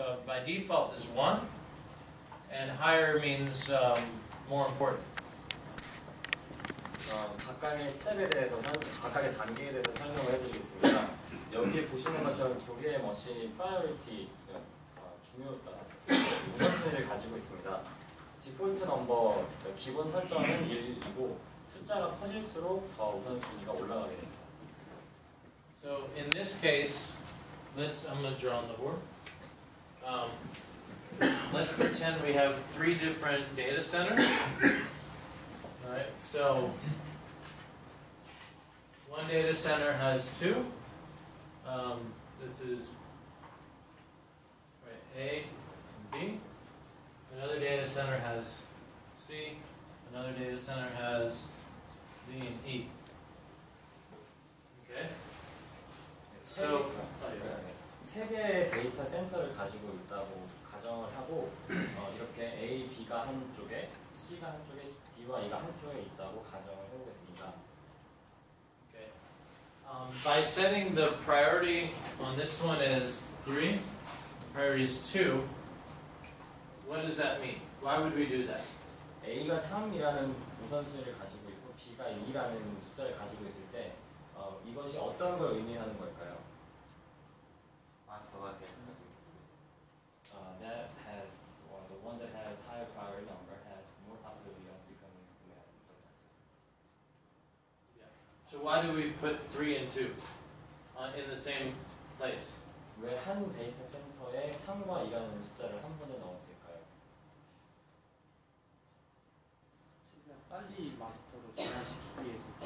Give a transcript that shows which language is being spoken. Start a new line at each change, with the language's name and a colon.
English: by default is 1, and higher means more important.
Korean: 각각의 스텝에 대해서 각각의 단계에 대해서 설명을 해드리겠습니다. 여기에 보시는 것처럼 두 개의 머신이 프라이어리티 중요다 우선순위를 가지고 있습니다. 디폴트 넘버 기본 설정은 1이고 숫자가 커질수록 더 우선순위가 올라가게 됩니다.
English: So in this case, I'm going to draw on the board. Let's pretend we have 3 different data centers. All right, so one data center has 2. This is A and B. Another data center has C. Another data center has D and E. Okay. So
Korean: 세 개의 데이터 센터를 가지고 있다고 가정을 하고 이렇게 A, B가 한쪽에, C가 한쪽에, D와 E가 한쪽에 있다고 가정을 해보겠습니다.
English: Okay. By setting the priority on this one as 3, the priority is 2, what does that mean? Why would we do that?
Korean: A가 3이라는 우선순위를 가지고 있고 B가 2라는 숫자를 가지고 있을 때 이것이 어떤 걸 의미하는 걸까요? 마스터가 되는
English: that has the one that has higher priority number has more possibility of becoming the master. Yeah. So why do we put 3 and 2 in the same place?
Korean: 왜 한 데이터 센터에 3과 2라는 숫자를 한 번에 넣었을까요? 빨리 마스터로 전환시키기 위해서